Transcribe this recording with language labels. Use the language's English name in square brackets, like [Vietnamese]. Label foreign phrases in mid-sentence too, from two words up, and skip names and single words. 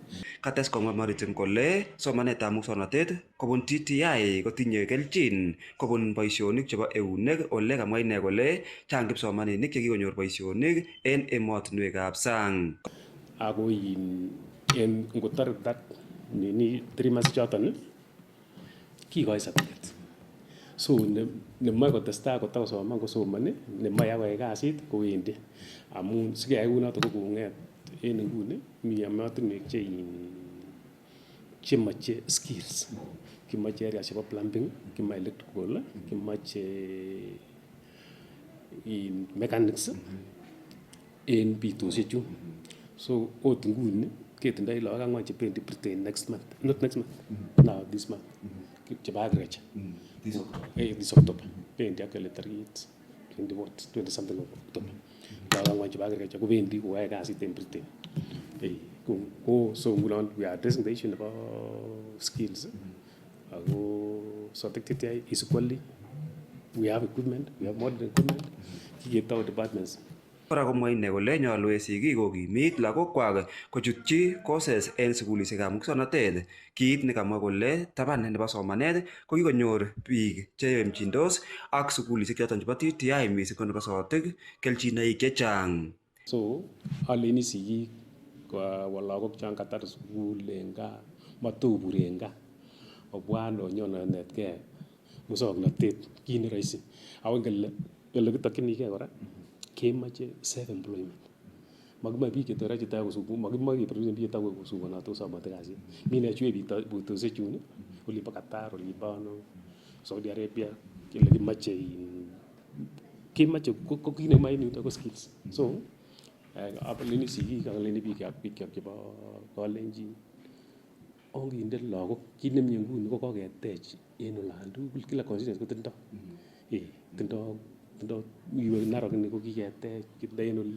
[Kalenjin] Kates komwa Maritim kole somanetab muswoknotet kobun TTI kotinye kelchin kobun boisionik chebo eunek ole kamwa ine kole chang kipsomaninik chekikonyor boisionik en emotinwekab sang. Ako en ngotore that nini 3 months choton kikoi certificate. So nemoe kotestai kotakosoman kosomoni, nemoe akoyai kasit kowendi. Amun sikeyai kunoto ko kong'et en nguni mi emotinwek chemoche skills. Kimoche areas chebo plumbing, kimoche electrical, kimoche mechanics en bitosiek chu. So ot nguni ketindoi lagok ang'wan chebendi Britain [English] this month, this month, [Kalenjin] chebo agriculture. [English] This October. Bendi actually target 20 something of October. [Kalenjin] Lagok ang'wan chebo agriculture kobendi koyae kasit en Britain. [English] So ngunon we are addressing the issue about skills. Ako so TTI is equally, we have equipment, we have modern equipment. [Kalenjin] Kiketau departments. Kora komwa ine kole nyolu en sigik kokimit lagokwak kochutyi courses en sukulisiekab muswoknotet. Kiit nekamwa kole taban nebo somanet ko kikonyor biik cheyemchindos ak sukulisiek choton chebo TTI mising ko nebo sotik kelchinoik chechang. So aleni sigik kwa lagok chan katar sukul en gaa matobur en gaa obwan onyon onetkei muswoknotet kiit ne rahisi. Ako ngele kitokchinigei kora kemoche [English] self employment. [Kalenjin] Makimoe biik chetore chito kosukul, makimoe keproduce biik chetore kosukunote kosomote kasit. Mi nechue bitosiek chun olimbo Qatar, olimbo Saudi Arabia, kele kimoche ko kiit nemoe en yuto ko skills. So apeleni sigik ak aleni biik chebo kalenjin onginde lagok kiit nemie nguni ko koketech en olan tugul kila constituency kotindoi iwe Narok ni ko kiketech en oli.